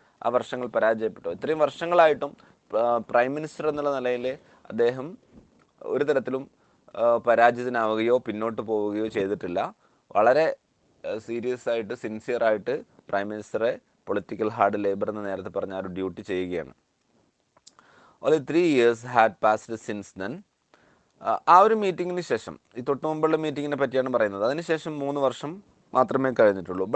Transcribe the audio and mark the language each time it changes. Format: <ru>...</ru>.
<ml>ആ വർഷങ്ങൾ പരാജയപ്പെട്ടു. ഇത്രയും വർഷങ്ങളായിട്ടും പ്രൈം മിനിസ്റ്റർ എന്നുള്ള നിലയിൽ അദ്ദേഹം ഒരു തരത്തിലും പരാജിതനാവുകയോ പിന്നോട്ട് പോവുകയോ ചെയ്തിട്ടില്ല. വളരെ സീരിയസ് ആയിട്ട്, സിൻസിയറായിട്ട് പ്രൈം മിനിസ്റ്ററെ പൊളിറ്റിക്കൽ ഹാർഡ് ലേബർ എന്ന് നേരത്തെ പറഞ്ഞ ഒരു ഡ്യൂട്ടി ചെയ്യുകയാണ്.</ml> <en>Only 3 years had passed since then.</en> <ml>ആ ഒരു മീറ്റിങ്ങിന് ശേഷം, ഈ തൊട്ട് മുമ്പുള്ള മീറ്റിങ്ങിനെ പറ്റിയാണ് പറയുന്നത്, അതിനുശേഷം 3 വർഷം മാത്രമേ കഴിഞ്ഞിട്ടുള്ളൂ.</ml>